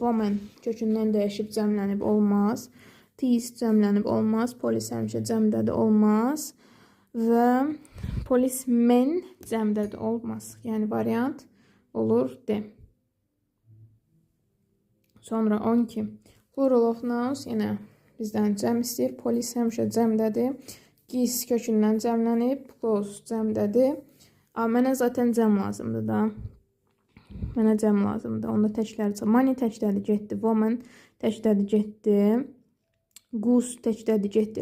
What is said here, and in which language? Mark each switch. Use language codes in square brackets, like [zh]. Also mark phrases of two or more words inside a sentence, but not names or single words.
[az] Woman kökündən dəyişib cəmlənib olmaz. Tees cəmlənib olmaz. Police həmişə cəmdədir, olmaz. Və policemen cəmdədir, olmaz. Yəni variant olur D. Sonra 12. [en] Plural of nouns [az] yenə bizdən cəm istəyir. Police həmişə cəmdədir. Geese kökündən cəmlənib. Clothes cəmdədir. Mənə zaten cəm lazımdır da. Mənə cəm lazımdır. Onda təkləri çıxır. Money təkdədir, getdi. Woman təkdədir, getdi. Goose təkdədir, getdi.